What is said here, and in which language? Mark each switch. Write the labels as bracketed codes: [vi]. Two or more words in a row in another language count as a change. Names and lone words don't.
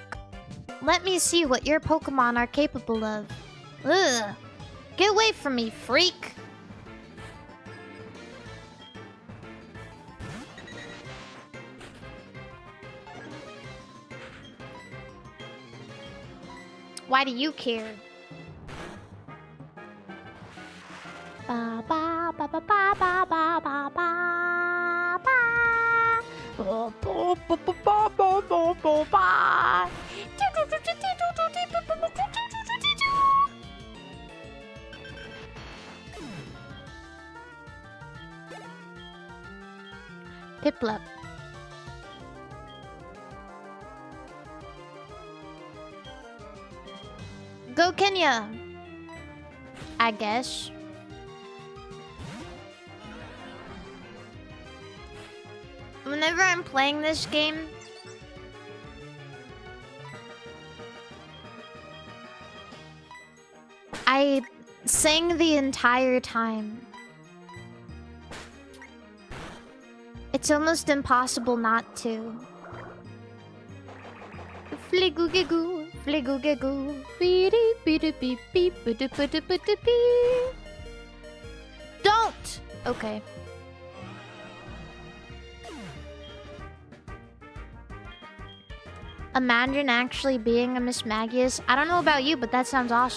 [en] Let me see what your Pokemon are capable of. Ugh. Get away from me, freak! Why do you care? Ba ba ba ba ba ba ba ba ba ba. Ba ba ba ba ba ba ba ba. Piplup. Go Kenya! I guess. Whenever I'm playing this game, I sing the entire time. It's almost impossible not to. Fligoo-gigoo, fligoo-gigoo, beep-beep-beep-beep, beep-beep-beep-beep. Don't! Okay. Imagine actually being a Miss Magius. I don't know about you, but that sounds awesome.